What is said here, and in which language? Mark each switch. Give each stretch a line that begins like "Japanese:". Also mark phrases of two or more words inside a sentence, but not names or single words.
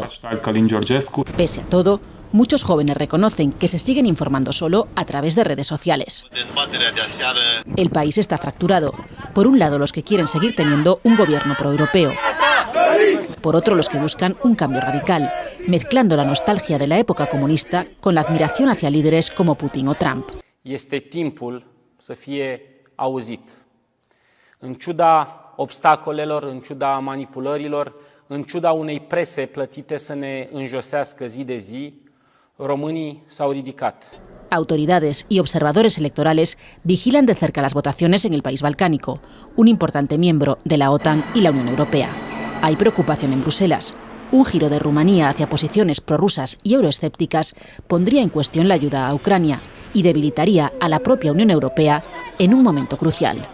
Spanish: Pese a todo, muchos jóvenes reconocen que se siguen informando solo a través de redes sociales. El país está fracturado. Por un lado, los que quieren seguir teniendo un gobierno proeuropeo. Por otro, los que buscan un cambio radical, mezclando la nostalgia de la época comunista con la admiración hacia líderes como Putin o Trump.
Romanian: Este timpul să fie auzit. În ciuda obstacolelor, în ciuda manipulărilor, în ciuda unei prese plătite să ne înjosească zi de zi, românii s-au ridicat.
Spanish: Autoridades y observadores electorales vigilan de cerca las votaciones en el país balcánico, un importante miembro de la OTAN y la Unión Europea. Hay preocupación en Bruselas. Un giro de Rumanía hacia posiciones prorrusas y euroescépticas pondría en cuestión la ayuda a Ucrania y debilitaría a la propia Unión Europea en un momento crucial.